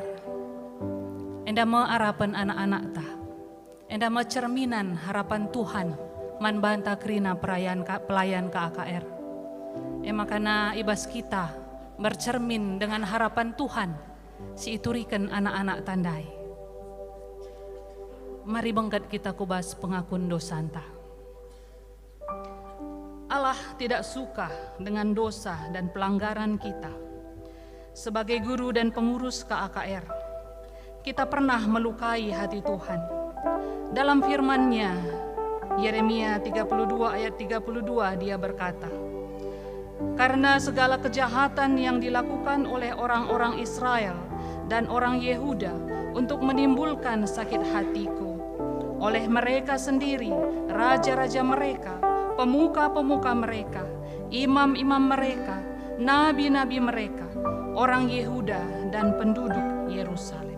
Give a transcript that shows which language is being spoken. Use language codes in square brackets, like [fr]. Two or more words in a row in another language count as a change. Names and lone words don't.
[btx] Enda harapan anak-anak ta, enda cerminan harapan Tuhan man banta kerina pelayan KAKR. Makana ibas kita [id] bercermin dengan harapan Tuhan, [btx] si iturikan anak-anak tandai. Mari bangkat kita kubas pengakun dosanta. [id] Allah tidak suka dengan dosa dan pelanggaran kita. Sebagai guru dan pengurus KAKR, kita pernah melukai hati Tuhan. Dalam firman-Nya, Yeremia 32 ayat 32 dia berkata, "Karena segala kejahatan yang dilakukan oleh orang-orang Israel dan orang Yehuda untuk menimbulkan sakit hatiku, oleh mereka sendiri, raja-raja mereka, pemuka-pemuka mereka, imam-imam mereka, nabi-nabi mereka, orang Yehuda dan penduduk Yerusalem."